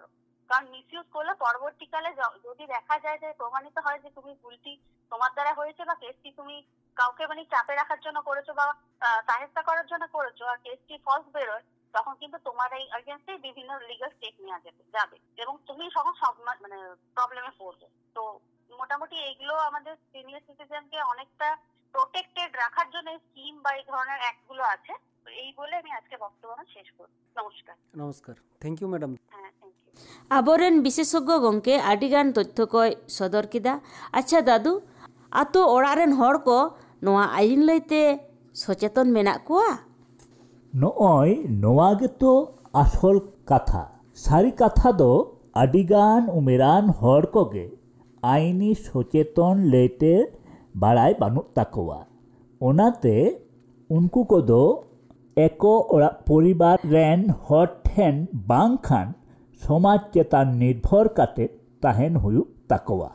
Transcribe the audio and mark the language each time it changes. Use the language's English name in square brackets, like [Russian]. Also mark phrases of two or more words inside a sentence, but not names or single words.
[Bangla] কারণ মিস ইউজ করলে পরবর্তীকালে যদি দেখা যায় যে প্রমাণিত হয় যে তুমি ভুলটি তোমার দ্বারা হয়েছে বা কেসটি তুমি কাউকে মানে চাপে রাখার জন্য করেছো বা সাহেস্তা করার জন্য করেছো আর কেসটি ফলস বেরোয়, তখন কিন্তু তোমার এই এগেইনস্টে বিভিন্ন [English] legal step [Bangla] নেওয়া যাবে এবং তুমি তখন সব মানে প্রবলেমে পড়বে। তো মোটামুটি এইগুলো আমাদের [English] senior citizen-ke [Bangla] অনেকটা প্রোটেক্টেড রাখার জন্য স্কিম বা এই ধরনের অ্যাক্ট গুলো আছে। তো এই বলে আমি আজকে বক্তব্য শেষ করব। নমস্কার। নমস্কার, [English] thank you madam. [Bangla] হ্যাঁ, [English] thank you. [Santali] ᱟᱵᱚᱨᱮᱱ ᱵᱤᱥᱮᱥᱚᱜᱽᱜᱚ ᱜᱚᱢᱠᱮ ᱟᱹᱰᱤᱜᱟᱱ ᱛᱚᱛᱛᱷᱚ ᱠᱚᱭ ᱥᱚᱫᱚᱨ ᱠᱮᱫᱟ᱾ ᱟᱪᱪᱷᱟ ᱫᱟᱫᱩ, ᱟᱛᱳ ᱚᱲᱟᱜ ᱨᱮᱱ ᱦᱚᱲ ᱠᱚ ᱱᱚᱣᱟ ᱟᱹᱭᱤᱱ ᱞᱟᱹᱭᱛᱮ ᱥᱚᱪᱮᱛᱚᱱ ᱢᱮᱱᱟᱜ ᱠᱚᱣᱟ? ᱱᱚᱜᱼᱚᱭ ᱱᱚᱣᱟ ᱜᱮᱛᱚ ᱟᱥᱚᱞ ᱠᱟᱛᱷᱟ᱾ ᱥᱟᱹᱨᱤ ᱠᱟᱛᱷᱟ ᱫᱚ ᱟᱹᱰᱤᱜᱟᱱ ᱩᱢᱮᱨᱟᱱ ᱦᱚᱲ ᱠᱚᱜᱮ ᱟᱭᱤᱱᱤ ᱥᱚᱪᱮᱛᱚᱱ ᱞᱟᱹᱭᱛᱮ ᱵᱟᱲᱟᱭ ᱵᱟᱹᱱᱩᱜ ᱛᱟᱠᱚᱣᱟ᱾ ᱚᱱᱟᱛᱮ ᱩᱱᱠᱩ ᱠᱚᱫᱚ ᱮᱠᱚ ᱚᱲᱟᱜ ᱯᱚᱨᱤᱵᱟᱨ ᱨᱮᱱ ᱦᱚᱲ ᱴᱷᱮᱱ ᱵᱟᱝᱠᱷᱟᱱ ᱥᱚᱢᱟᱡᱽ ᱪᱮᱛᱟᱱ ᱱᱤᱨᱵᱷᱚᱨ ᱠᱟᱛᱮ ᱛᱟᱦᱮᱱ ᱦᱩᱭᱩᱜ ᱛᱟᱠᱚᱣᱟ।